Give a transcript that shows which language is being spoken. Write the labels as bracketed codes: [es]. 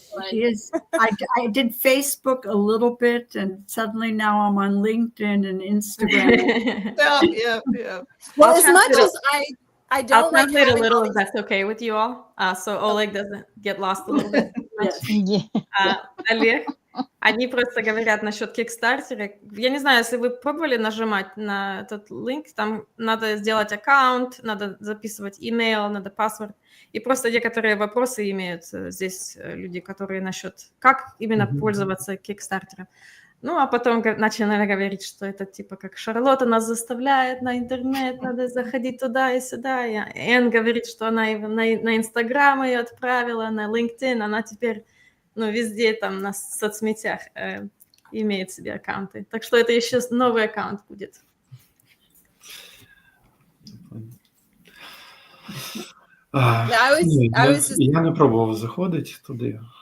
[en] she is. I did Facebook a little bit, and suddenly now I'm on LinkedIn and Instagram. Yeah. Well, as much as I don't I'll translate a little, if that's okay with you all, so Oleg doesn't get lost a little bit. [ru] Олег, они просто говорят насчет Kickstarter. Я не знаю, если вы пробовали нажимать на этот линк, там надо сделать аккаунт, надо записывать email, надо password. И просто некоторые вопросы имеют здесь люди, которые насчет, как именно пользоваться Kickstarter. Ну, а потом начали говорить, что это типа как Шарлотта нас заставляет на интернет, надо заходить туда и сюда. И Энн говорит, что она на Инстаграм ее отправила, на LinkedIn, она теперь везде там на соцсетях имеет себе аккаунты. Так что это еще новый аккаунт будет. [uk] Я не пробував заходити туди.